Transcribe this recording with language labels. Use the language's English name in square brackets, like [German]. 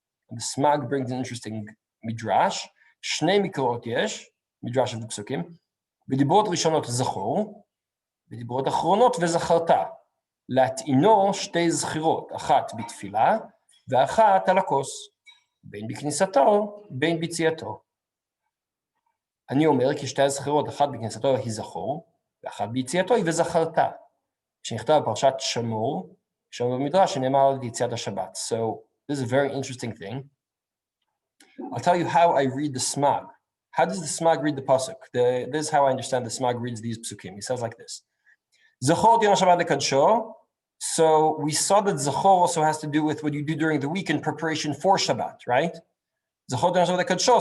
[English] And the Smag brings an interesting midrash. [Hebrew] Shnei mikrot yesh, [English] midrash of the psukim. [Hebrew] V'dibrot rishonot zachor, v'dibrot achronot v'zacharta. Lat'ino shtei zchirot, achat bitfila, ve'achat al hakos, בין בכניסתו, בין ביציאתו. אני אומר כי שתי הזכירות, אחת בכניסתו היא זכור, ואחת ביציאתו היא וזכרתה. כשנכתב בפרשת שמור, שם במדרש שנאמר על יציאת השבת. [English] So this is a very interesting thing. I'll tell you how I read the Smag. How does the Smag read the pasuk? This is how I understand the Smag reads these psukim. He says like this: [Hebrew] Zachor Yom Shabbat lekadsho. [English] So we saw that Zachor also has to do with what you do during the week in preparation for Shabbat, right? [Hebrew] Zachor Yom Shabbat lekadsho.